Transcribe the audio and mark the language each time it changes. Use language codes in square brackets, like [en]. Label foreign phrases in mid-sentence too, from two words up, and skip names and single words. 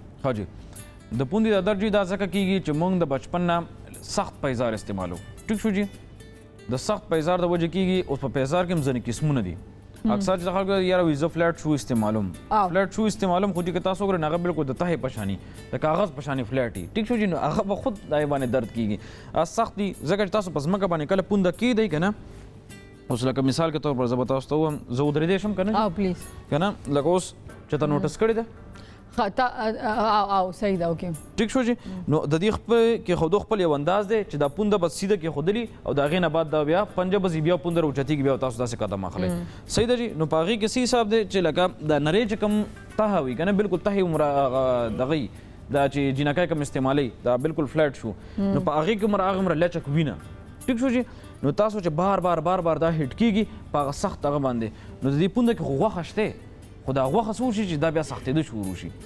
[ps] ها جی د پوندې دا درد دا ځکه کېږي چې موږ د بچپن نه سخت پیزار استعمالو ټیک شو جی د سخت پیزار د وجې کېږي اوس په پیزار کې هم ځینې قسمونه دي اکثر چې خلکو یاره وي زه [en] flat shoe [ps] استعمالوم [en] flat shoe [ps] استعمالوم خو چې تاسو وګورئ هغه بالکل د تهې په شاني د کاغذ په شاني فلیټ وي ټیک شو جی نو هغه به خود دای باندې درد کیږي سخت دي ځکه چې تاسو په ځمکه باندې کله پونده کیدی که نه اوس لکه [ur] مثال کے طور پر [ps] زه به تاسو ته ووایم زه ودرېدی شم که نه پلیز که نه لکه اوس چې تا نوټس کړې ده او صحیح ده اوکې ټیک شو جی نو د دې خپل کې خودو خپل یو انداز دی چې دا پونده بس سیده کې خودلی او د هغې نه بعد دا بیا پنجه بس بیا پونده راوچتېږي بیا تاسو داسې قدم اخلئ صحیح ده جی نو په هغې کې څه حساب دی چې لکه د نرۍ چې کوم تهه وي که نه بالکل تهې دغه دا چې جینکۍ کوم استعمالوي دا بالکل [en] flat shoe [ps] نو په هغې کې عمر هغه عمره لچک وي نه ټیک شو جی نو تاسو چې بار بار دا هټ کیږي په هغه سخت هغه باندې نو د دې پونده کې خو غوښه شته خو دا غوښه څه وشي چې دا بیا سختېده شروع شي